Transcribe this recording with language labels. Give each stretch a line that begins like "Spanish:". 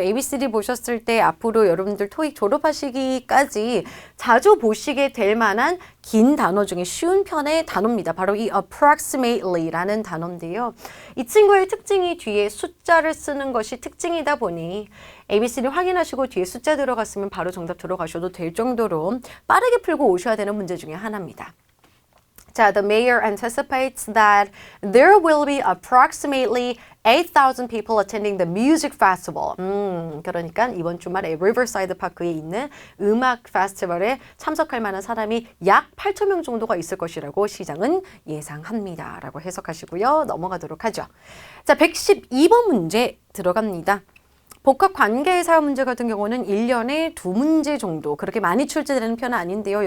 Korean: ABCD 보셨을 때 앞으로 여러분들 토익 졸업하시기까지 자주 보시게 될 만한 긴 단어 중에 쉬운 편의 단어입니다. 바로 이 approximately라는 단어인데요. 이 친구의 특징이 뒤에 숫자를 쓰는 것이 특징이다 보니 ABCD 확인하시고 뒤에 숫자 들어갔으면 바로 정답 들어가셔도 될 정도로 빠르게 풀고 오셔야 되는 문제 중에 하나입니다.
English: 자, the mayor anticipates that there will be approximately 8,000 people attending the music festival.
Korean: 그러니까 이번 주말에 리버사이드 파크에 있는 음악 페스티벌에 참석할 만한 사람이 약 8,000명 정도가 있을 것이라고 시장은 예상합니다. 라고 해석하시고요. 넘어가도록 하죠. 자, 112번 문제 들어갑니다. 복합 관계의 사용 문제 같은 경우는 1년에 2문제 정도 그렇게 많이 출제되는 편은 아닌데요.